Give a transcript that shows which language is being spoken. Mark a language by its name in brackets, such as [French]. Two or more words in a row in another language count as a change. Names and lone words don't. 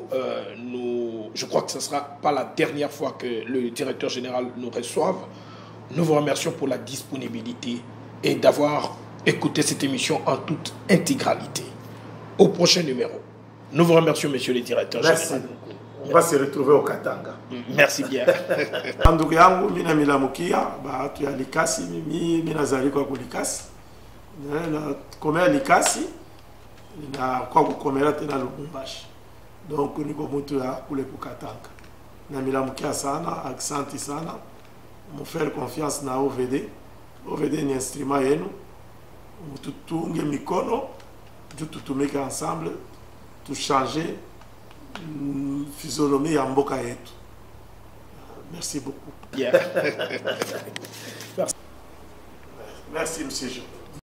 [French] Je crois que ce ne sera pas la dernière fois que le directeur général nous reçoive. Nous vous remercions pour la disponibilité et d'avoir écouté cette émission en toute intégralité. Au prochain numéro. Nous vous remercions, monsieur le directeur général. On va se retrouver au Katanga. Merci bien. [Swahili] Ndugu yangu mina milamukia baatu ya Likasi, mimi nazali kwa Likasi. Na komea Likasi na kwa kukomera tena Lubumbashi. Donc niko mtu ya kule kukatanga. Na milamukia sana, aksanti sana. Mu [French] faire confiance [Swahili] na OVD. OVD ni instrument yenu. Mututunge mikono, tutumike ensemble, tu [French] changer physionomie [Swahili] ya mboka yetu. [French] Merci beaucoup. [English] Yeah. [French] Merci, monsieur Jean.